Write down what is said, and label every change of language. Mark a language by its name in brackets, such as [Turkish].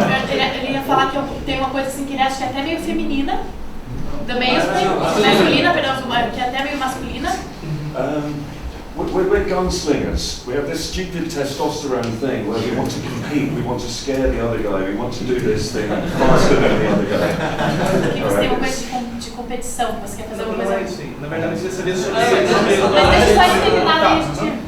[Portuguese] Ele ia falar que tem uma coisa assim que ele acha que é até meio feminina. Também masculina, perdão, que é até meio masculina. [English] We're gunslingers. We have this stupid testosterone thing where we want to compete, we want to scare the other guy, we want to do this thing faster than the other guy. [Portuguese] Aqui você tem uma coisa de competição, você quer fazer uma coisa... Não é isso aí. Na verdade, você sabia sobre Mas deixa eu só terminar aí, gente.